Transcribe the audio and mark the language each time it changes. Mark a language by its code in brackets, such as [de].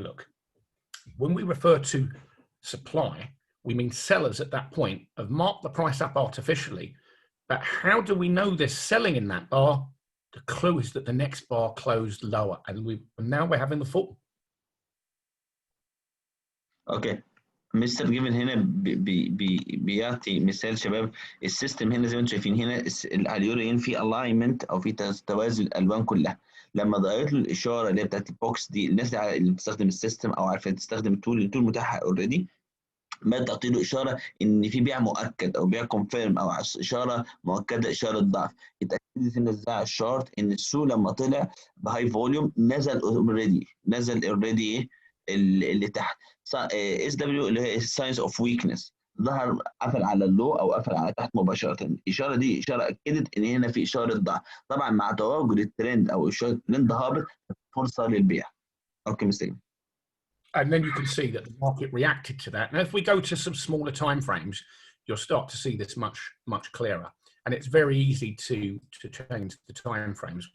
[en] Look, when we refer to supply, we mean sellers at that point have marked the price up artificially. But how do we know they're selling in that bar? The clue is that the next bar closed lower, and now we're having the fall. Okay. [ar] مستر جيفن هنا بيعطي مثال شباب. السيستم هنا زي ما انتم شايفين هنا اليورو ين في الاينمنت او في توازن الالوان كلها. لما ضغطت له الاشاره اللي هي بتاعت البوكس دي، الناس اللي بتستخدم السيستم او عارفه تستخدم التول متاحه اوريدي. بدأت تعطيله اشاره ان في بيع مؤكد او بيع كونفيرم او اشاره مؤكده، اشاره ضعف. اتاكدت ان ازاي الشارت ان السوق لما طلع بهاي فوليوم نزل اوريدي ايه اللي تحت اس دبليو اللي هي ساينز اوف ويكنس، ظهر قفل على اللو او قفل على تحت مباشره. الاشاره دي اشاره اكدت ان هنا في اشاره ضعف. طبعا مع تواجد الترند او اشاره الترند هابط فرصه للبيع. اوكي مستر. [en] And then you can see that the market reacted to that. Now, if we go to some smaller time frames, you'll start to see this much clearer. And it's very easy to change the time frames.